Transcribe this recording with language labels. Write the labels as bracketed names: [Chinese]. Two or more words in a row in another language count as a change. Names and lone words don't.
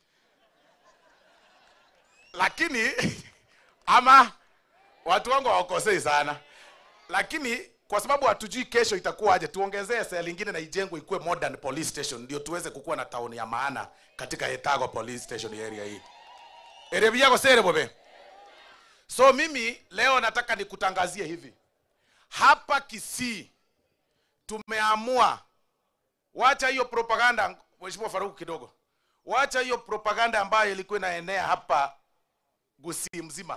[Swahili] Lakini ama watu wangu hawakosei sana. Lakini kwa sababu hatujui kesho itakuwa aje, tuongezee cell nyingine na ijengwe ikuwe [English] modern police station [Swahili] ndio tuweze kukua na town ya maana katika Etago [English] police station area [Swahili] hii. [Gusii] Erebia ko sere bobe. [Swahili] So mimi leo nataka nikutangazie hivi. Hapa Kisii tumeamua, wacha hiyo propaganda, Mheshimiwa Faruku kidogo. Wacha hiyo propaganda ambayo ilikuwa inaenea hapa Gusii mzima.